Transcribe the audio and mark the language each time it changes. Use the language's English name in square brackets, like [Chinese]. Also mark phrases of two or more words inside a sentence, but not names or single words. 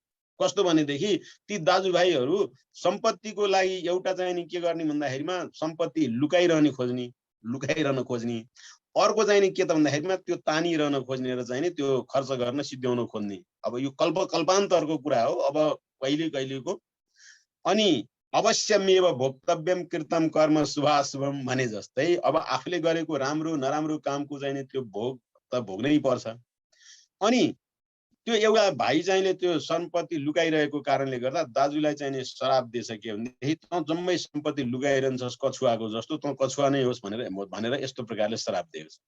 [Nepali] कस्तो भनेदेखि ती दाजुभाइहरू सम्पत्तिको लागि एउटा चाहिँ के गर्ने भन्दाखेरिमा सम्पत्ति लुकाइरहन खोज्ने, अर्को चाहिँ के त भन्दाखेरिमा त्यो तानिरहन खोज्ने र चाहिँ त्यो खर्च गर्न सिद्ध्याउन खोज्ने। अब यो कल्पान्तरको कुरा हो, अब कहिले कहिलेको। अनि [Sanskrit] अवश्यमेव भोक्तव्यम कृतम कर्म शुभाशुभम [Nepali] भने जस्तै अब आफूले गरेको राम्रो नराम्रो कामको चाहिँ त्यो भोग त भोग्नै पर्छ। अनि त्यो एउटा भाइ चाहिँले त्यो सम्पत्ति लुकाइरहेको कारणले गर्दा दाजुलाई चाहिँ श्राप दिइसक्यो भनेदेखि तँ जम्मै सम्पत्ति लुकाइरहन्छस् कछुवाको जस्तो, तँ कछुवा नै होस् भनेर यस्तो प्रकारले श्राप दिएको छ।